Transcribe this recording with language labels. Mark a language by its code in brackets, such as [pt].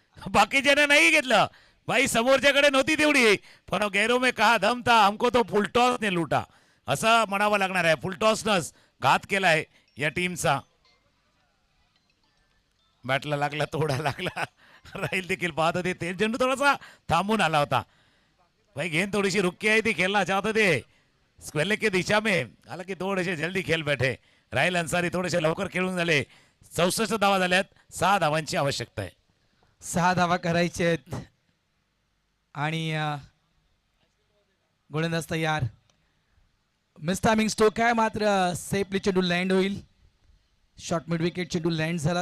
[mr] बाकीच्याने नाही घेतलं भाई, समोरच्याकडे नव्हती तेवढी, पण [hi] गैरों में कहा दम था हमको तो फुलटॉस ने लुटा [mr] असं म्हणावं लागणार आहे. फुलटॉसनंच घात केलाय या टीमचा. बॅटला लागला, तोडा लागला. राहील देखील पाहत होते. ते चेंडू थोडासा थांबून आला होता भाई. [hi] गेंद थोड़ी सी रुकी आई थी, खेलना चाहते थे स्क्वेले की दिशा में, हालांकि थोड़े से जल्दी खेल बैठे. [mr] राहील अन्सारी थोडेसे लवकर खेळून झाले. 64 धावा झाल्यात. 6 धावांची आवश्यकता आहे. 6 धावा करायचे आहेत आणि गोलंदाज तयार. मिस टायमिंग स्ट्रोक आहे मात्र सेफली चेंडू लँड होईल. शॉर्ट मिड विकेट चेंडू लँड झाला.